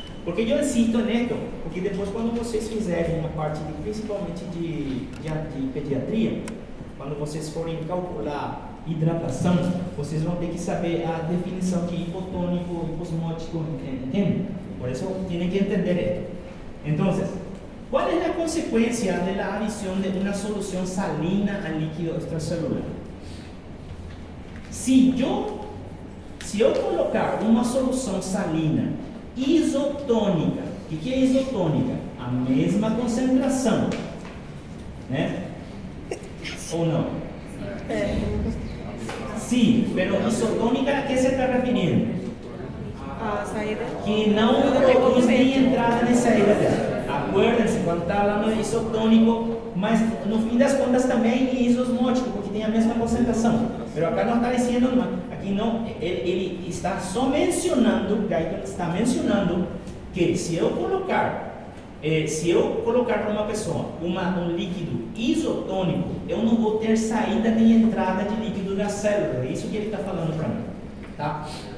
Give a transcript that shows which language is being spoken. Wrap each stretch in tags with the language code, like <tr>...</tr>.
<pt>Porque eu insisto nisso, porque depois quando vocês fizerem a parte principalmente de pediatria, quando vocês forem calcular hidratação, vocês vão ter que saber a definição de hipotônico, hiposmótico,</pt> <es>¿entienden?</es> <pt>Por isso têm que entender</pt> <es>esto. Entonces, ¿cuál es la consecuencia de la adición de una solución salina al líquido extracelular? Si yo</es> <pt>colocar uma solução salina isotônica, o que é isotônica? A mesma concentração, né? Ou não?</pt> <es>Sí, pero isotônica, ¿a qué se está refiriendo?</es> <pt>A saída. Que não produz nem entrada nem saída dela.</pt> <es>Acuérdense,</es> <pt>quando está falando de isotônico, mas no fim das contas também é isosmótico, porque tem a mesma concentração. Mas aqui não está dizendo, aqui não, ele está só mencionando, Guyton está mencionando que se eu colocar para uma pessoa um líquido isotônico, eu não vou ter saída nem entrada de líquido da célula. É isso que ele está falando para mim, tá?</pt>